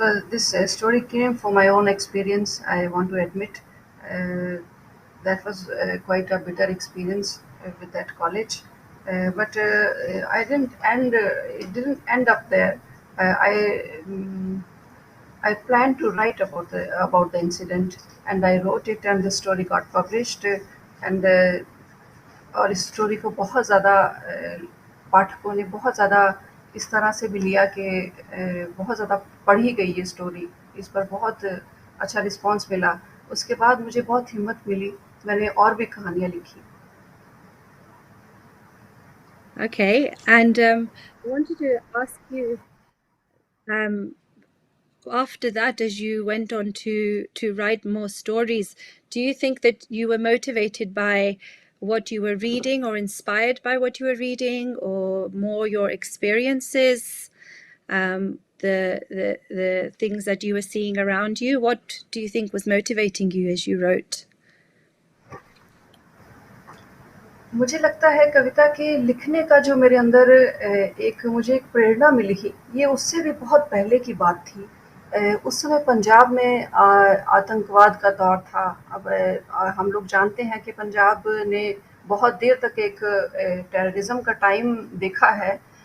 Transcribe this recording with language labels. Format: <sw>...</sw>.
<en>This story came from my own experience. I want to admit that was quite a bitter experience with that college. but it didn't end up there. I planned to write about the incident, and I wrote it, and the story got published.</en> <hi>And और इस story को बहुत ज़्यादा पाठकों ने बहुत ज़्यादा इस तरह से भी लिया कि बहुत ज़्यादा पढ़ी गई ये स्टोरी, इस पर बहुत अच्छा रिस्पांस मिला। उसके बाद मुझे बहुत हिम्मत मिली, मैंने और भी कहानियाँ लिखी।</hi> <en>Okay, and I wanted to ask you, after that, as you went on to write more stories, do you think that you were motivated by what you were reading or inspired by what you were reading, or more your experiences, the things that you were seeing around you? What do you think was motivating you as you wrote?</en> <hi>मुझे लगता है कविता के लिखने का जो मेरे अंदर मुझे एक प्रेरणा मिली, ये उससे भी बहुत पहले की बात थी। उस समय पंजाब में आतंकवाद का दौर था। अब हम लोग जानते हैं कि पंजाब ने बहुत देर तक एक टेररिज्म का टाइम देखा है।</hi>